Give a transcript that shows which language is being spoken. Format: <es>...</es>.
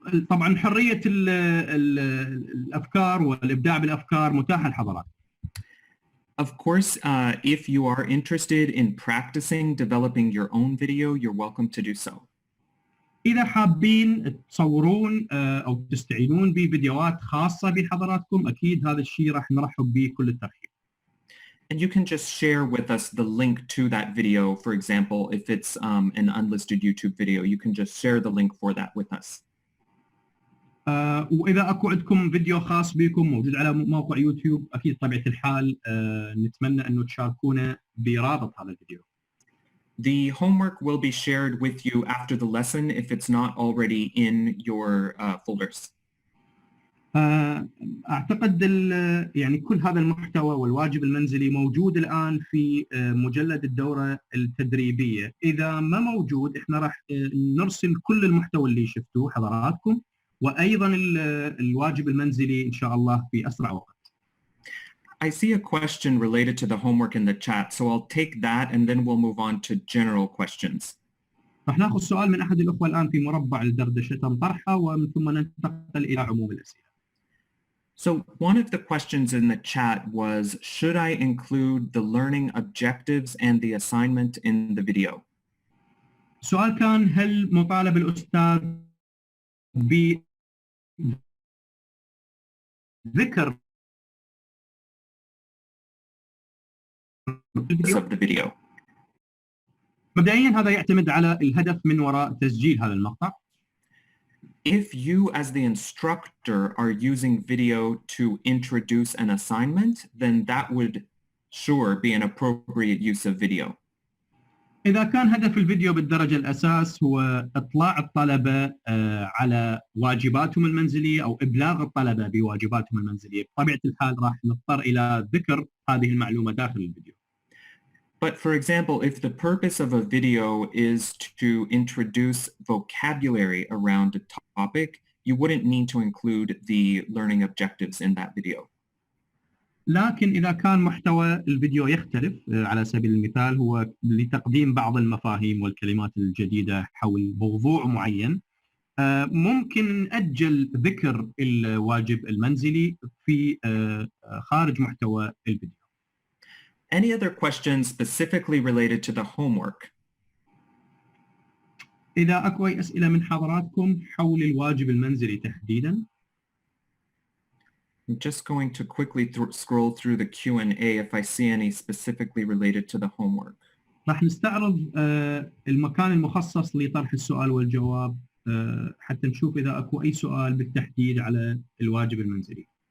<ar>طبعا حرية الأفكار والإبداع بالأفكار متاحة للحضرات.</ar> <en>Of course, if you are interested in practicing developing your own video, you're welcome to do so.</en> <ar>إذا حابين تصورون أو تستعينون بفيديوهات خاصة بحضراتكم أكيد هذا الشيء راح نرحب به كل الترحيب.</ar> <en>And you can just share with us the link to that video. For example, if it's an unlisted YouTube video, you can just share the link for that with us.</en> <ar>وإذا أكو عندكم فيديو خاص بكم موجود على موقع يوتيوب أكيد طبيعة الحال نتمنى أنه تشاركونا برابط هذا الفيديو.</ar> <en>The homework will be shared with you after the lesson if it's not already in your folders.</en> <ar>أعتقد يعني كل هذا المحتوى والواجب المنزلي موجود الآن في مجلد الدورة التدريبية. إذا ما موجود إحنا راح نرسل كل المحتوى اللي شفتوه حضراتكم وأيضا الواجب المنزلي إن شاء الله في أسرع وقت.</ar> <en>I see a question related to the homework in the chat, so I'll take that and then we'll move on to general questions.</en> <ar>راح ناخذ سؤال من أحد الأخوة الآن في مربع الدردشة تم طرحه ومن ثم ننتقل إلى عموم الأسئلة.</ar> <en>So one of the questions in the chat was, should I include the learning objectives and the assignment in the video?</en> <ar>السؤال كان هل مطالب الأستاذ بذكر</ar> <en>Of the video.</en> <ar>مبدئيا هذا يعتمد على الهدف من وراء تسجيل هذا المقطع.</ar> <en>If you as the instructor are using video to introduce an assignment, then that would sure be an appropriate use of video.</en> <ar>إذا كان هدف الفيديو بالدرجة الأساس هو إطلاع الطلبة على واجباتهم المنزلية أو إبلاغ الطلبة بواجباتهم المنزلية، بطبيعة الحال راح نضطر إلى ذكر هذه المعلومة داخل الفيديو.</ar> <en>But for example, if the purpose of a video is to introduce vocabulary around a topic, you wouldn't need to include the learning objectives in that video.</en> <ar>لكن إذا كان محتوى الفيديو يختلف على سبيل المثال هو لتقديم بعض المفاهيم والكلمات الجديدة حول موضوع معين، ممكن نأجل ذكر الواجب المنزلي في خارج محتوى الفيديو.</ar> <en>Any other questions specifically related to the homework?</en> <ar>إذا أكو أي أسئلة من حضراتكم حول الواجب المنزلي تحديداً.</ar> <en>I'm just going to quickly scroll through the Q&A if I see any specifically related to the homework.</en> <ar>راح نستعرض المكان المخصص لطرح السؤال والجواب حتى نشوف إذا أكو أي سؤال بالتحديد على الواجب المنزلي.</ar>